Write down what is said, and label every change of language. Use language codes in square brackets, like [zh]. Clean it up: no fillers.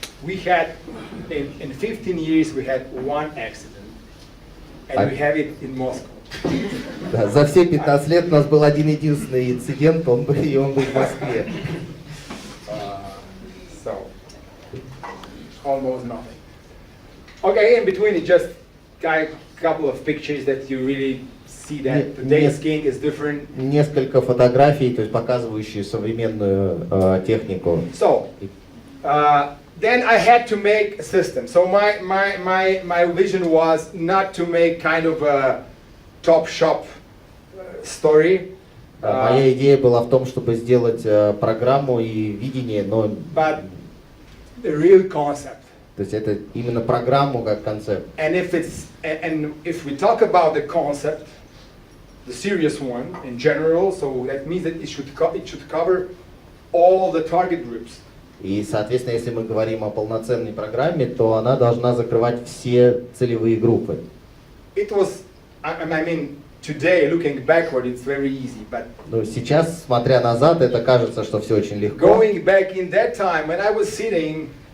[en] We had, in 15 years, we had one accident, and we have it in Moscow. [ru] Да, за все 15 лет у нас был один-единственный инцидент, и он был в Москве. [en] So, almost nothing. Okay, in between, it just got a couple of pictures that you really see that today's skiing is different. [ru] Несколько фотографий, то есть показывающие современную технику. [en] So, then I had to make a system. So my vision was not to make kind of a top shop story. [ru] Моя идея была в том, чтобы сделать программу и видение, но [en] But the real concept. [ru] то есть это именно программу как концепт. [en] And if we talk about the concept, the serious one in general, so that means that it should cover all the target groups. [ru] И, соответственно, если мы говорим о полноценной программе, то она должна закрывать все целевые группы. [en] It was, I mean, today, looking backward, it's very easy, but [ru] Но сейчас, смотря назад, это кажется, что все очень легко. [en] going back in that time when I was sitting